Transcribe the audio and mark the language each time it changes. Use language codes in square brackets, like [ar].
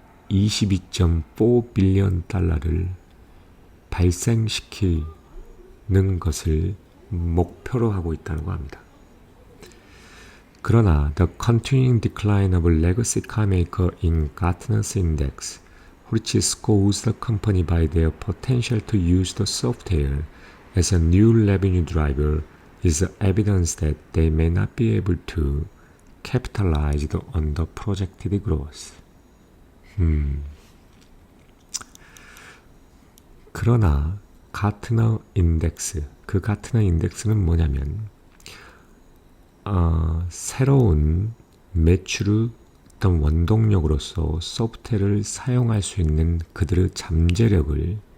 [ko] 22.4 빌리언 달러를 발생시키는 것을 목표로 하고 있다고 합니다. [en] 그러나 the continuing decline of legacy carmaker in Gartner's index, which scores the company by their potential to use the software as a new revenue driver, is evidence that they may not be able to capitalize on the projected growth. [ko] 그러나 가트너 인덱스, 그 가트너 인덱스는 뭐냐면 새로운 매출의 어떤 원동력으로서 소프트웨어를 사용할 수 있는 그들의 잠재력을